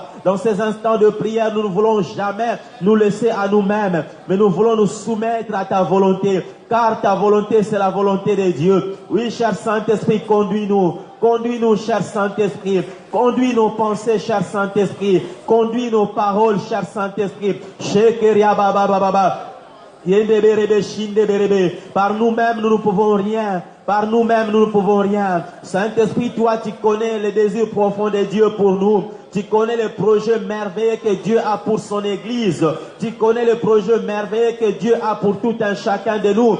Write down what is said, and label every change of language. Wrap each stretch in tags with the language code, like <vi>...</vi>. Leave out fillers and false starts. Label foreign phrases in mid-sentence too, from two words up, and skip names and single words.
<fr>Dans ces instants de prière, nous ne voulons jamais nous laisser à nous-mêmes, mais nous voulons nous soumettre à ta volonté. Car ta volonté, c'est la volonté de Dieu. Oui, cher Saint-Esprit, conduis-nous. Conduis-nous, cher Saint-Esprit. Conduis nos pensées, cher Saint-Esprit. Conduis nos paroles, cher Saint-Esprit. Shekeria baba baba. Par nous-mêmes, nous ne pouvons rien. Par nous-mêmes, nous ne pouvons rien. Saint-Esprit, toi, tu connais les désirs profonds de Dieu pour nous. Tu connais le projet merveilleux que Dieu a pour son Église. Tu connais le projet merveilleux que Dieu a pour tout un chacun de nous.</fr>